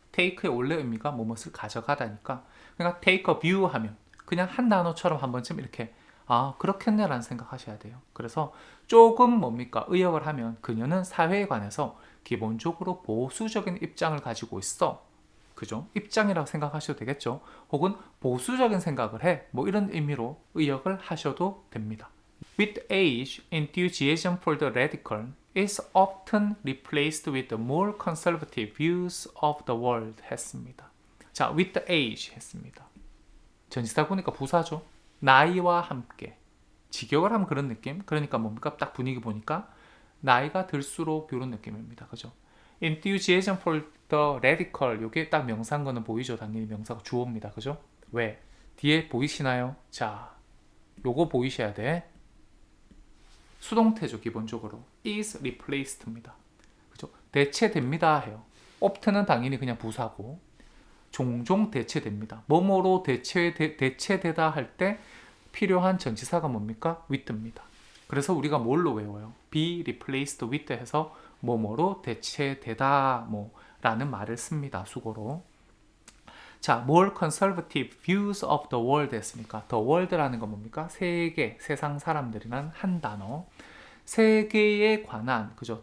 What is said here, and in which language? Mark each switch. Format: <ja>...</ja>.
<ko>take의 원래 의미가 뭐뭇을 가져가다니까 그러니까 take a view 하면 그냥 한 단어처럼 한 번쯤 이렇게 아 그렇겠네 라는 생각하셔야 돼요. 그래서 조금 뭡니까 의역을 하면 그녀는 사회에 관해서 기본적으로 보수적인 입장을 가지고 있어. 그죠? 입장이라고 생각하셔도 되겠죠. 혹은 보수적인 생각을 해. 뭐 이런 의미로 의역을 하셔도 됩니다.</ko> <en>With age, enthusiasm for the radical is often replaced with the more conservative views of the world 했습니다.</en> <ko>자, with age 했습니다. 전치사 보니까 부사죠. 나이와 함께. 직역을 하면 그런 느낌. 그러니까 뭡니까? 딱 분위기 보니까 나이가 들수록 이런 느낌입니다. 그죠? enthusiasm for the radical 요게 딱 명사인 보이죠? 당연히 명사가 주어입니다. 그죠? 왜? 뒤에 보이시나요? 자, 요거 보이셔야 돼. 수동태죠. 기본적으로 is replaced 입니다. 그죠? 대체됩니다 해요. often은 당연히 그냥 부사고 종종 대체됩니다. 뭐뭐로 대체되다 할 때 필요한 전치사가 뭡니까? with입니다. 그래서 우리가 뭘로 외워요? be replaced with 해서 뭐뭐로 대체되다 뭐 라는 말을 씁니다. 수고로. 자, more conservative views of the world 했으니까 the world라는 건 뭡니까? 세계, 세상 사람들이란 한 단어. 세계에 관한 그죠?</ko>